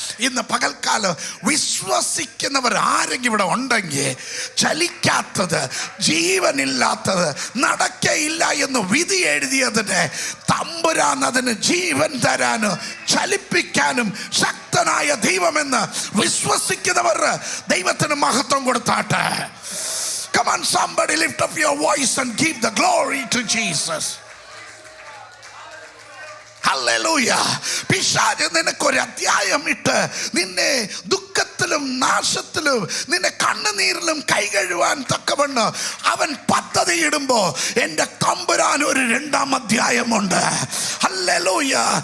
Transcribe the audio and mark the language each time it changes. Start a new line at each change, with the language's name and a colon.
Malayalam: ഇന്ന് പകൽക്കാലം വിശ്വസിക്കുന്നവർ ആരെങ്കിലും ഇവിടെ ഉണ്ടെങ്കിൽ ചലിക്കാത്തത്, ജീവനില്ലാത്തത്, നടക്കയില്ല എന്ന് വിധി എഴുതിയതിന് തമ്പുരാൻ അതിന് ജീവൻ തരാനോ ചലിപ്പിക്കാനും ശക്തനായ ദൈവമെന്ന് വിശ്വസിക്കുന്നവർ ദൈവത്തിന് മഹത്വം കൊടുത്താട്ടെ.
English: Come on, somebody lift up your voice and give the glory to Jesus.
Malayalam: Hallelujah. പിശാച് നിനക്കൊരു അധ്യായം ഇട്ട് നിന്നെ ദുഃഖത്തിലും നാശത്തിലും നിന്നെ കണ്ണുനീരിലും കൈകഴുവാൻ തക്കവണ്ണം അവൻ പദ്ധതി ഇടുമ്പോ എൻ്റെ തമ്പുരാൻ ഒരു 2-ാം അധ്യായമുണ്ട്. ഹല്ലേലൂയ.